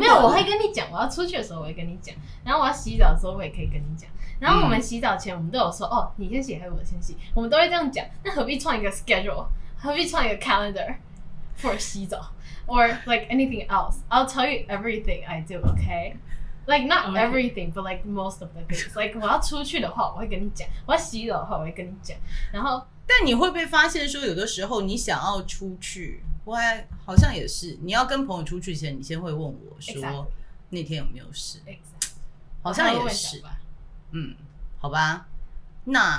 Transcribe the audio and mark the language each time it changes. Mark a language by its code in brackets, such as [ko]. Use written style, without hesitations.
[zh] 没有，我会跟你讲，我要出去的时候我会跟你讲，然后我要洗澡的时候我也可以跟你讲。然后我们洗澡前，我们都有说，哦，你先洗还是我先洗？我们都会这样讲。那何必创一个 schedule？何必创一个 [en] calendar for 洗澡 ？Or like anything else? I'll tell you everything I do, okay? Like not everything, but like most of the things. [zh] Like 我要出去的话，我会跟你讲；我要洗澡的话，我会跟你讲。然后，但你会不会发现说，有的时候你想要出去，我还好像也是，你要跟朋友出去前，你先会问我说 [en] Exactly. [zh] 那天有没有事？ [en] Exactly. [zh] 好像也是。好吧，那